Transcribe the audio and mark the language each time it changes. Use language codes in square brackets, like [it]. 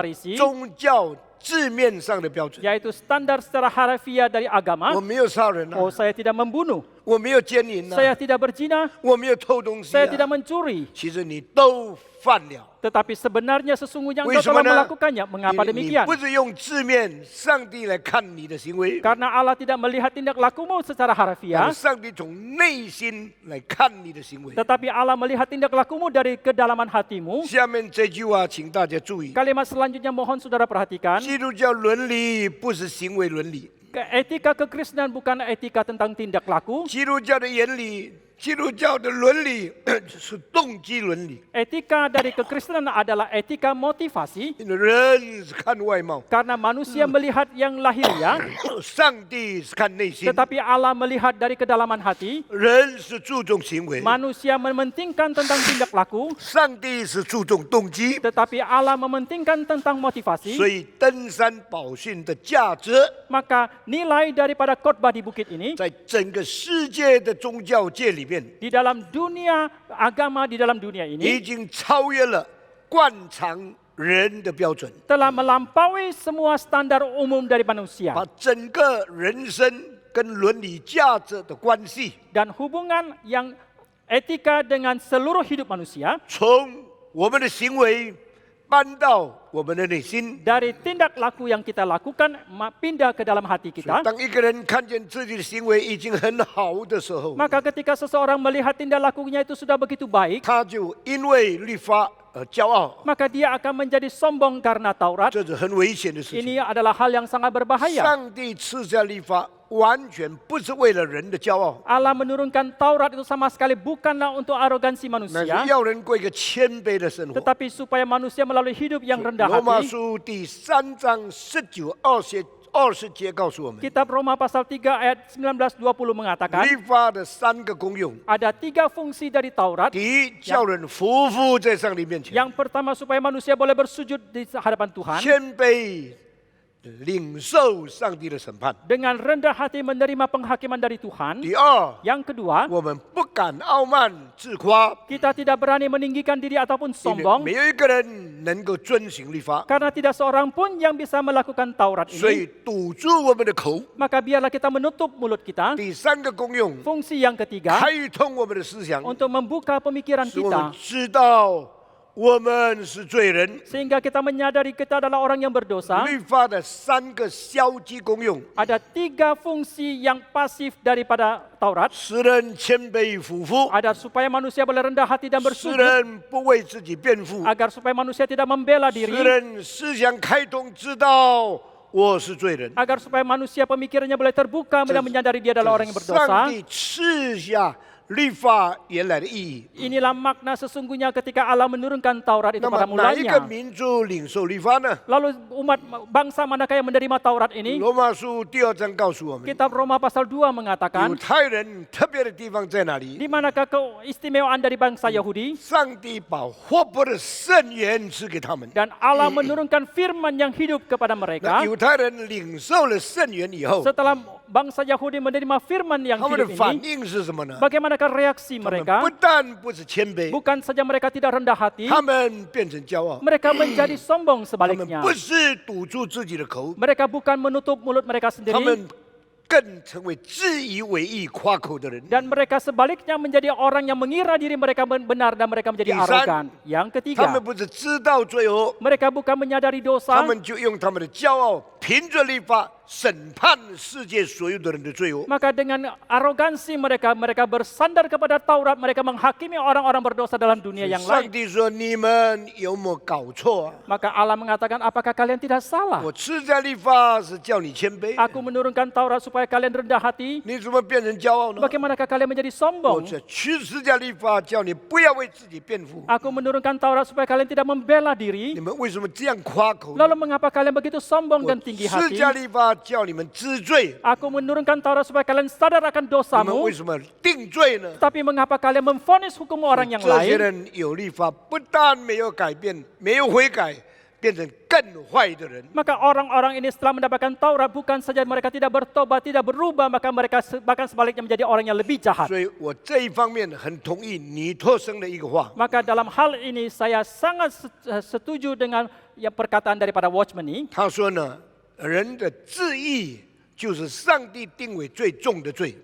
[id] Farisi, [zh] 宗教字面上的标准。 [id] yaitu standar secara harafiah dari [zh] 我 [id] agama. [zh] 没有杀人啊， [id] Oh, saya tidak membunuh, [zh] 我没有奸淫 [id] saya [zh] 啊， [id] tidak berzina, [zh] 我没有偷东西 [id] saya tidak [zh] 啊， [id] mencuri. [zh] 其实你都犯了。 [id] Tetapi sebenarnya sesungguhnya [zh] 为 [id] engkau [zh] 什么 [id] telah [zh] 呢？ [id] melakukannya. Mengapa [zh] 你 [id] demikian? [zh] 不是用字面上帝来看你的行为， [id] Karena Allah tidak melihat tindak lakumu secara [zh] 但 [id] harafiah, [zh] 是上帝从内心来看你的行为。 [id] tetapi Allah melihat tindak lakumu dari kedalaman hatimu. [zh] 下面这句话，请大家注意： [id] Kalimat selanjutnya mohon saudara perhatikan. [zh] 基督教伦理不是行为伦理， [id] Etika kekristenan bukan etika tentang tindak laku. [zh] 基督教的原理，基督教的伦理是动机伦理。 [id] Etika dari kekristenan adalah etika motivasi. [zh] 因为人是看外貌， [id] Karena manusia melihat yang lahiriah, [zh] 上帝是看内心， [id] tetapi Allah melihat dari kedalaman hati. [zh] 人是注重行为， [id] Manusia mementingkan tentang tindak laku, [zh] 上帝是注重动机。 [id] tetapi Allah mementingkan tentang motivasi. [zh] 所以登山宝训的价值， [id] Maka nilai daripada khotbah di bukit ini [zh] 在整个世界的宗教界里面， [id] di dalam dunia agama di dalam dunia [zh] 已 [id] ini [zh] 经超越了惯常人的标准， [id] telah melampaui semua standar umum dari manusia [zh] 把整个人生跟伦理价值的关系， [id] dan hubungan yang etika dengan seluruh hidup manusia [zh] 从我们的行为搬到我们的内心。 [id] dari tindak laku yang kita lakukan pindah ke dalam hati [zh] 所以 [id] kita. [zh] 当一个人看见自己的行为已经很好的时候， [id] Maka ketika seseorang melihat tindak lakunya itu sudah begitu baik, [zh] 他就因为律法而骄傲， [id] maka dia akan menjadi sombong karena Taurat. [zh] 这是很危险的事情。 [id] Ini adalah hal yang sangat berbahaya. [zh] 上帝赐下律法，完全不是为了人的骄傲， [id] Allah menurunkan Taurat itu sama sekali bukanlah untuk arogansi [zh] 乃 [id] manusia, [zh] 是要人过一个谦卑的生活。 [id] tetapi supaya manusia melalui hidup yang rendah [zh] 罗马 [id] hati. [zh] 书第3章19、20 20节告诉我们， [id] Kitab Roma pasal 3 ayat 19-20 mengatakan [zh] 律法的3个功用： [id] ada 3 fungsi dari Taurat. [zh] 第一，叫人匍匐在上帝面前； [id] Yang pertama supaya manusia boleh bersujud di hadapan Tuhan. [zh] 谦卑领受上帝的审判。 [id] Dengan rendah hati menerima penghakiman dari Tuhan. [zh] 第二， [id] Yang kedua, [zh] 我们不敢傲慢自夸， [id] kita tidak berani meninggikan diri ataupun [zh] 因为 [id] sombong. [zh] 没有一个人能够遵行律法， [id] Karena tidak seorang pun yang bisa melakukan Taurat [zh] 所以 [id] ini. [zh] 堵住我们的口。 [id] Maka biarlah kita menutup mulut kita. [zh] 第三个功用， [id] Fungsi yang ketiga, [zh] 开通我们的思想， untuk membuka pemikiran 使我们知道我们是罪人。 [id] Sehingga kita menyadari kita adalah orang yang berdosa. [zh] 律法的3个消极功用， [id] Ada 3 fungsi yang pasif daripada Taurat. [zh] 使人谦卑俯伏， [id] Ada supaya manusia boleh rendah hati dan [zh] 使 [id] bersujud. [zh] 人不为自己辩护， [id] Agar supaya manusia tidak membela [zh] 使 [id] diri. [zh] 人思想开通，知道我是罪人。 [id] Agar supaya manusia pemikirannya boleh terbuka dan menyadari dia adalah orang yang [zh] 上 [id] berdosa. [zh] 帝赐下律法原来的意义。 [id] Inilah makna sesungguhnya ketika Allah menurunkan Taurat itu [zh] 那么 [id] pada [zh] 哪一个 [id] mulanya. [zh] 民族领受律法呢？ [id] Lalu umat bangsa manakah yang menerima Taurat ini? [zh] 罗马书第2章告诉我们， [id] Kitab Roma pasal 2 [zh] 犹 [id] mengatakan, [zh] 太人特别的地方在哪里？ [id] di manakah keistimewaan dari bangsa Yahudi? [zh] 上帝把活泼的圣言赐给他们。 [id] Dan Allah menurunkan firman yang hidup kepada [zh] 那 [id] mereka. [zh] 犹太人领受了圣言以后， [id] Setelah bangsa Yahudi menerima firman yang [zh] 他们的 [id] hidup [zh] 反 [id] ini, [zh] 应是什么呢？ [id] bagaimanakah reaksi [zh] 他们 [id] mereka? [zh] 不但不是谦卑， [id] Bukan saja mereka tidak rendah hati, [zh] 他们变成骄傲。 [id] mereka menjadi sombong [zh] 他们 [id] sebaliknya. [zh] 不是堵住自己的口， [id] Mereka bukan menutup mulut mereka [zh] 他 [id] sendiri, [zh] 们更成为自以为意、夸口的人。 [id] dan mereka sebaliknya menjadi orang yang mengira diri mereka benar dan mereka menjadi Lisan. arogan. Yang [zh] 他 [id] ketiga, [zh] 们不是知道罪恶， [id] mereka bukan menyadari [zh] 他 [id] dosa, [zh] 们就用他们的骄傲，凭着律法审判世界所有的人的罪恶。 [id] maka dengan arogansi mereka bersandar kepada Taurat, mereka menghakimi orang-orang berdosa dalam dunia yang [zh] 上 [id] lain. [zh] 帝说：“你们有没有搞错啊？ [id] Maka Allah mengatakan, apakah kalian tidak salah? [zh] 我赐下律法是叫你谦卑， [id] Aku menurunkan Taurat supaya kalian rendah hati. [zh] 你怎么变成骄傲呢？ [id] Bagaimanakah kalian menjadi [zh] 我 [id] sombong? [zh] 这赐下律法叫你不要为自己辩护。 [id] Aku menurunkan Taurat supaya kalian tidak membela diri. [zh] 你们为什么这样夸口呢？ [id] Lalu mengapa kalian begitu sombong [zh] 我 [id] dan tinggi [zh] 赐 [id] hati? [zh] 下律法叫你们知罪， [id] Aku menurunkan Taurat supaya kalian sadar akan [zh] 你们 [id] dosamu. [zh] 为什么定罪呢？ [id] Tapi mengapa kalian memvonis hukum orang yang [zh] 这些 [id] lain? [zh] 人有律法，不但没有改变，没有悔改，变成更坏的人。 [id] Maka orang-orang ini setelah mendapatkan Taurat, bukan saja mereka tidak bertobat, tidak berubah, maka mereka bahkan sebaliknya menjadi orang yang lebih jahat. [zh] 所以我这一方面很同意尼托生的一个话， [id] Maka dalam hal ini saya sangat setuju dengan perkataan daripada Watchman ini. [zh] 他说呢，人的自义就是上帝定为最重的罪。